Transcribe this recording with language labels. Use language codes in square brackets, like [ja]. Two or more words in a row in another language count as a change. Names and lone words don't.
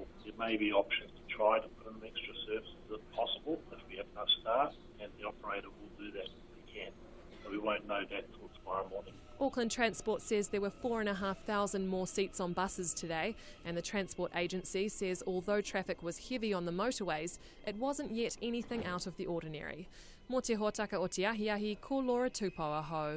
[en] There may be options to try to put in extra services if possible, if we have enough staff, and the operator will do that if we can. So we won't know that until tomorrow morning. Auckland Transport says there were 4,500 more seats on buses today, and the Transport Agency says although traffic was heavy on the motorways, it wasn't yet anything out of the ordinary. [mi] Mō te hōtaka o te ahiahi, ko Laura Tupou aho.